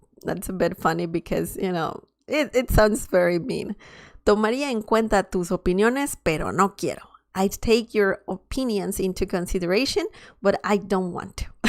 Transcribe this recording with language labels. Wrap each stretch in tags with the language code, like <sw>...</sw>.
<en>That's a bit funny because, it sounds very mean.</en> <es>Tomaría en cuenta tus opiniones, pero no quiero.</es> <en>I take your opinions into consideration, but I don't want to.</en>